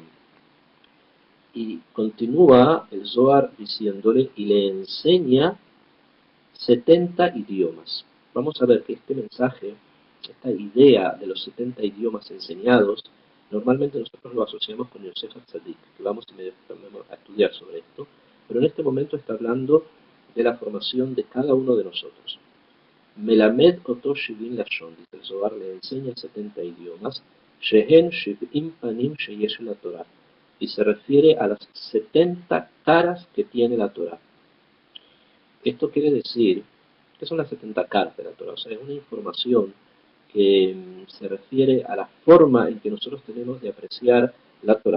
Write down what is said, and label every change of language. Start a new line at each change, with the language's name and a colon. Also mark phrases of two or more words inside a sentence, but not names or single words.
Spanish: Y continúa el Zohar diciéndole, y le enseña 70 idiomas. Vamos a ver que este mensaje, esta idea de los 70 idiomas enseñados, normalmente nosotros lo asociamos con Yosef HaTzadik, que vamos a estudiar sobre esto, pero en este momento está hablando de la formación de cada uno de nosotros.
Hebrew: מלמד אותו שבעים לשון,
Spanish: dice el Zohar, le enseña 70 idiomas,
Hebrew: שהן שבעים פנים שיש לה תורה,
Spanish: y se refiere a las 70 caras que tiene la Torah. Esto quiere decir que son las 70 caras de la Torah, o sea, es una información que se refiere a la forma en que nosotros tenemos de apreciar la Torah.